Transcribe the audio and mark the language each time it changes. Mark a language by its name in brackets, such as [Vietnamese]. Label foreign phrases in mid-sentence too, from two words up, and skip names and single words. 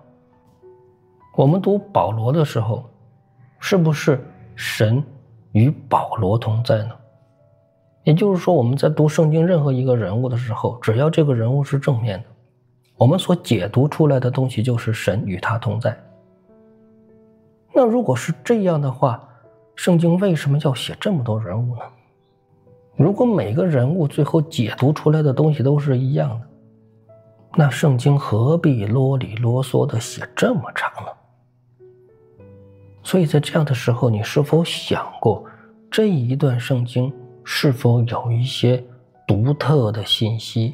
[Chinese] 我們讀保羅的時候，是不是神與保羅同在呢？也就是說，我們在讀聖經任何一個人物的時候，只要這個人物是正面的，我們所解读出来的東西就是神與他同在。那如果是這樣的話，聖經為什麼要寫這麼多人物呢？如果每個人物最後解讀出來的東西都是一樣的，那聖經何必啰里啰嗦的寫這麼長呢？所以在這樣的時候，你是否想過這一段聖經是否有一些獨特的信息？